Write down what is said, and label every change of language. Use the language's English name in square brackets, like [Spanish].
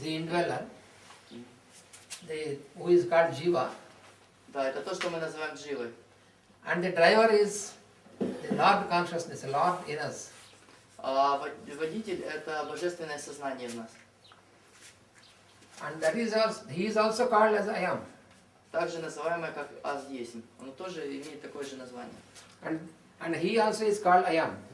[English] The indweller, who is called Jiva. [Russian] Да, это то, что мы называем дживой. [English] And the driver is the Lord consciousness, the Lord in us. [Russian] А водитель это божественное сознание в нас. [English] And that is also, he is also called as I am. [Russian] Также называемое как аз есть. Оно тоже имеет такое же название. [English] And he also is called I am.